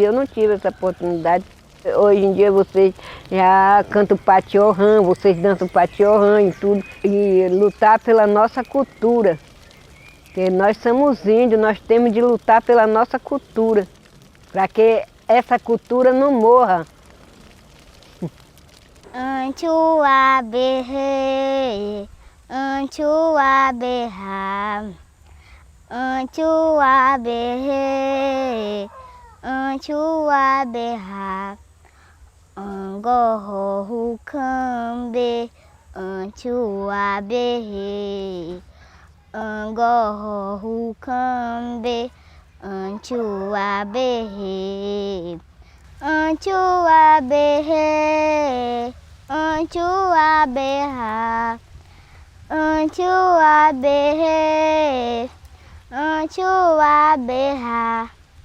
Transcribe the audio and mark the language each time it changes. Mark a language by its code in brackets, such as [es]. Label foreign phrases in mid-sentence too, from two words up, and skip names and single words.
[pt] Eu não tive essa oportunidade. Hoje em dia vocês já cantam patiorrã, vocês dançam patiorrã e tudo. E lutar pela nossa cultura. Porque nós somos índios, nós temos de lutar pela nossa cultura. Para que essa cultura não morra. Anchua berre, anchua berra, anchua berre, anchua berra, angoho hukambe, anchua berre, angoho hukambe, anchua berre, anchua berre, anchua berra, anchua berre, anchua berra.